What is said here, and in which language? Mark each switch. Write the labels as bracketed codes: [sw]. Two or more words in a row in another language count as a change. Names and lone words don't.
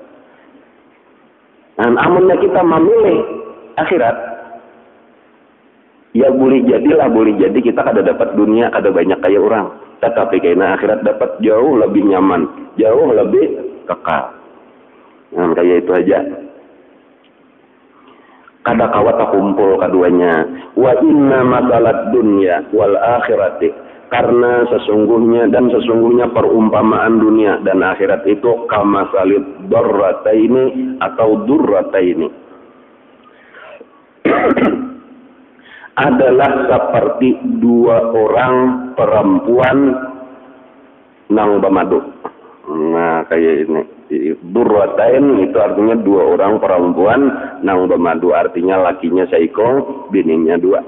[bjn] Dan amunnya kita memilih akhirat, ya boleh jadi kita kada dapat dunia, kada banyak kayak orang. [id] Tetapi karena akhirat dapat jauh lebih nyaman, jauh lebih kekal. Nah, kayak itu aja. [bjn] Kada kawat kumpul keduanya. [ar] وإن مثل الدنيا والآخرة. [id] Karena sesungguhnya perumpamaan dunia dan akhirat itu [ar] كمثل الضرتين [id] atau durrataini. [bjn] Adalah seperti dua orang perempuan nang bamadu. Nah kayak ini durratain itu artinya dua orang perempuan nang bamadu, artinya lakinya seiko, bininya dua.